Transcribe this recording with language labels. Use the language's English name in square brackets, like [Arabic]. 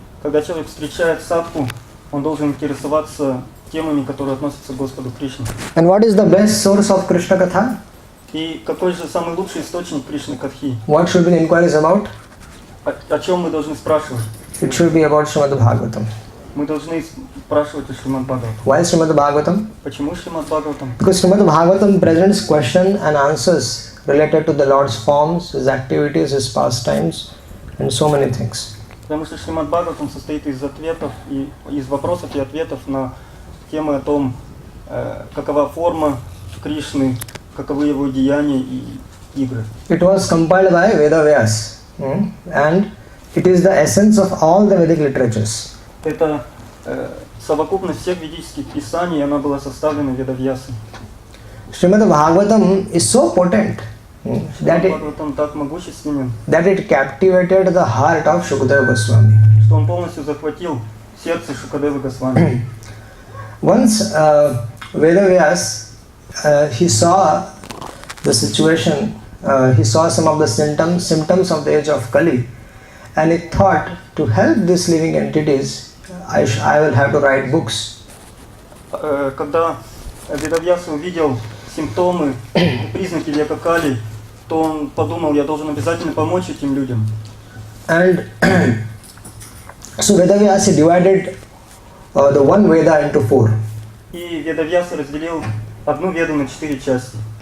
[Russian] Когда человек встречает садху, он должен интересоваться темами, которые относятся к Господу Кришне. [English] And what is the best source of Krishna Katha? [Russian] И какой же самый лучший источник Кришны Катхи? [English] What should be the inquiries about? [Russian] О чем мы должны спрашивать? [English] It should be about Srimad Bhagavatam. [Russian] Мы должны спрашивать о Шримад Бхагаватам. [English] Why Srimad Bhagavatam? [Russian] Почему Шримад Бхагаватам? [English] Because Srimad Bhagavatam presents question and answers related to the Lord's forms, His activities, His pastimes, and so many things. [Russian] Потому что Шримад Бхагаватам состоит из ответов и из вопросов и ответов на темы о том, какова форма Кришны, каковы его деяния и игры. [English] It was compiled by Vedavyas, and it is the essence of all the Vedic literatures. [Russian] Это совокупность всех ведических писаний, и она была составлена Ведавьясой. [English] Srimad Bhagavatam is so potent that [Russian] Бхагаватам так могущественен, [English] it captivated the heart of Shukadeva Goswami. [Russian] что он полностью захватил сердце Шукадевы Госвами. [English] Once Vedavyas, he saw the situation, he saw some of the symptoms of the age of Kali, and he thought, to help these living entities, I will have to write books. [Russian] Когда Ведавьяса увидел симптомы и признаки века Кали, то он подумал, я должен обязательно помочь этим людям. [English] And so Vedavyasa divided the one Veda into 4. [Russian] И Ведавьяса разделил одну Веду на 4 части.